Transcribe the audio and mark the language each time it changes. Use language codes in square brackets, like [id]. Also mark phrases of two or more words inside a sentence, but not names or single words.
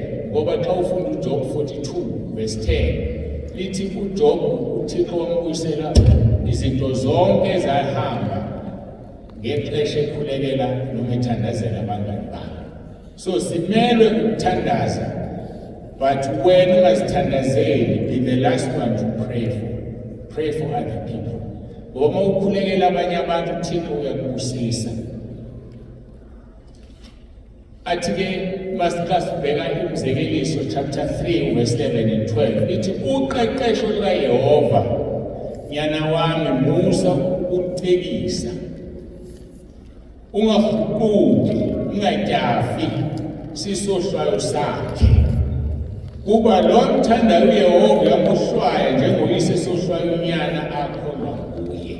[xh] Ngoba xa ufunda uJob 42 verse 10 lithi uJob uThixo wambuyisela izinto zonke ezahamba ngexesha ekhulekela noma ethandazela abangani bakhe. So simelwe ukuthandaza, but wena ungazithandazeli, [en] be the last one to pray for other people. [xh] Ngoba ukhulekela abanye abantu uThixo uyakubusisa. Athi-ke masibheka iMzekeliso chapter 3 verse 11 and 12 lithi uqeqesho lukaYehova nyana wami musa ukucekisa, ungafuquki, ungatyafi sisohlwayo sakhe. Kuba lo mthandayo uYehova uyamuhlwaya njengoyise sohlwayo unyana akholwa kuye.